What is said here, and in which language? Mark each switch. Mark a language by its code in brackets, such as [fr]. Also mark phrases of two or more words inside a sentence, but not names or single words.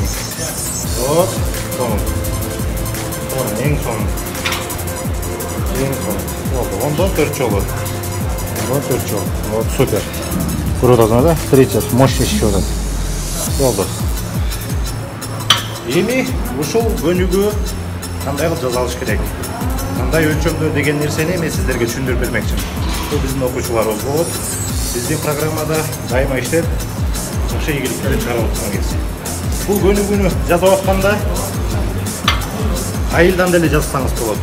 [kk] Вот, соның. Ең соның. Болды, ондан 4 жолы. [ru] Вот, супер. Круто, да? 30, мощный счет. Болды. [kk] Еми, [ky] ушул көнүгү кандай кылып жазалыш керек? Кандай өлчөмдө деген нерсени мен сиздерге түшүндүрүп бермекчимин. Бул биздин окуучуларыбыз болот. Биздин программада дайыма иштеп, жакшы ийгиликтерди чыгарып аткан кез. Бул көнүгүүнү жазып атканда айылдан деле жазсаңыз болот.